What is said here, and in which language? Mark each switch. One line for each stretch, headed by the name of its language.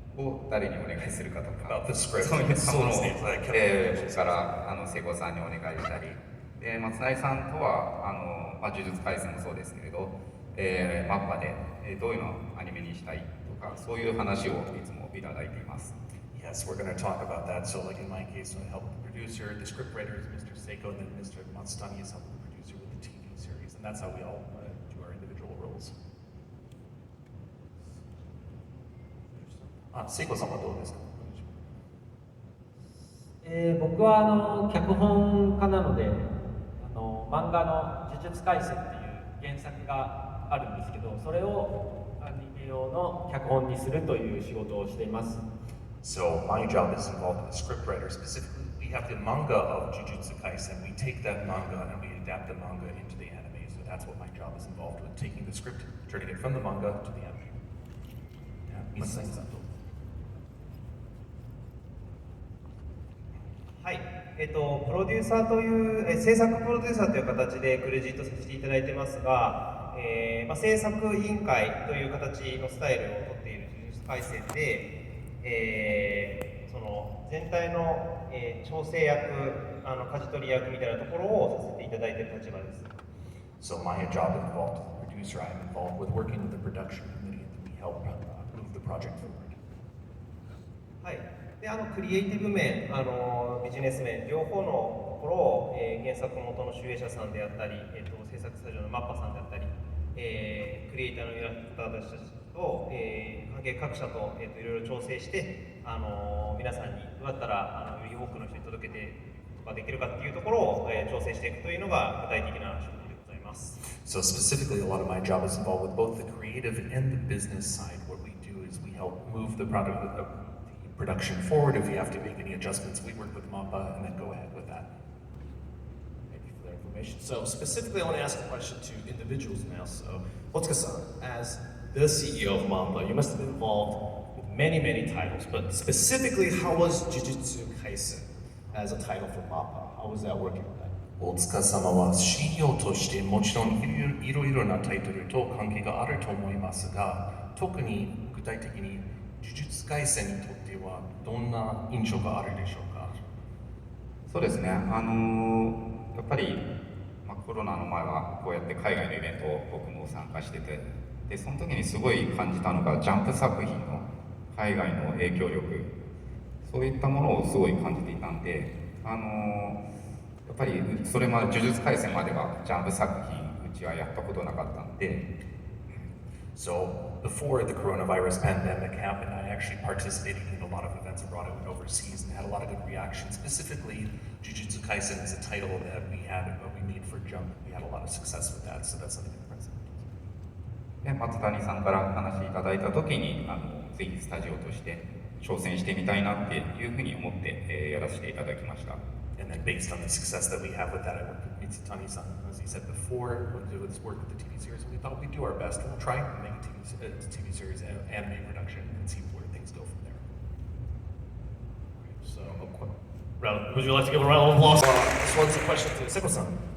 Japanese: を誰にお願いするかとか、
English: About the script.
Japanese: そういったものを、
English: Someone's names like
Japanese: から瀬古さんにお願いしたり、で松成さんとは呪術廻戦もそうですけれど、マッパでどういうのをアニメにしたいとか、そういう話をいつもいただいています。
English: Yes, we're going to talk about that. So, like in my case, I help with the producer, the scriptwriter is Mr. Seiko, and then Mr. Matsutani is helping the producer with the TV series, and that's how we all do our individual roles.
Japanese: Seiko さんはどうですか？僕は脚本家なので漫画の「呪術廻戦」っていう原作があるんですけど、それをアニメ用の脚本にするという仕事をしています。
English: So my job is involved with the scriptwriter. Specifically, we have the manga of Jujutsu Kaisen. We take that manga and we adapt the manga into the anime. So that's what my job is involved with, taking the script, turning it from the manga to the anime. Yeah, Matsutani-san.
Japanese: はい、プロデューサーという、制作プロデューサーという形でクレジットさせていただいてますが、制作委員会という形のスタイルをとっている呪術廻戦で、その全体の、調整役、舵取り役みたいなところをさせていただいている立場です。
English: So my job involved with the producer, I'm involved with working with the production committee, and we help move the project forward.
Japanese: はい。でクリエイティブ面、ビジネス面、両方のところを、原作元の集英社さんであったり、制作スタジオのマッパさんであったり、クリエイターの方たちと、関係各社と、いろいろ調整して、皆さんにどうやったらより多くの人に届けていくことができるかっていうところを、調整していくというのが具体的な仕事でございます。
English: So specifically, a lot of my job is involved with both the creative and the business side. What we do is we help move the production forward. If we have to make any adjustments, we work with MAPPA and then go ahead with that. Thank you for that information. So specifically, I want to ask a question to individuals now. So, Otsuka-san, as the CEO of MAPPA, you must have been involved with many, many titles, but specifically, how was Jujutsu Kaisen as a title for MAPPA? How was that working with that?
Japanese: 大塚様は CEO としてもちろんいろいろなタイトルと関係があると思いますが、特に具体的に呪術廻戦にとってはどんな印象があるでしょうか？そうですね、やっぱり、コロナの前はこうやって海外のイベントを僕も参加してて、でその時にすごい感じたのがジャンプ作品の海外の影響力、そういったものをすごい感じていたんで、やっぱりそれまで呪術廻戦まではジャンプ作品うちはやったことなかったんで。
English: So before the coronavirus pandemic happened, I actually participated in a lot of events abroad and overseas and had a lot of good reactions. Specifically, Jujutsu Kaisen is a title that we made for Jump. We had a lot of success with that, so that's something that present.
Japanese: で松谷さんから話いただいた時にぜひスタジオとして挑戦してみたいなっていうふうに思って、やらせていただきました。
English: And then based on the success that we have with that, I worked with Mitsutani-san, as he said before, we'll do this work with the TV series, and we thought we'd do our best. We'll try and make a TV series, anime production, and see where things go from there. So, would you like to give a round of applause? This one's a question to Seiko-san.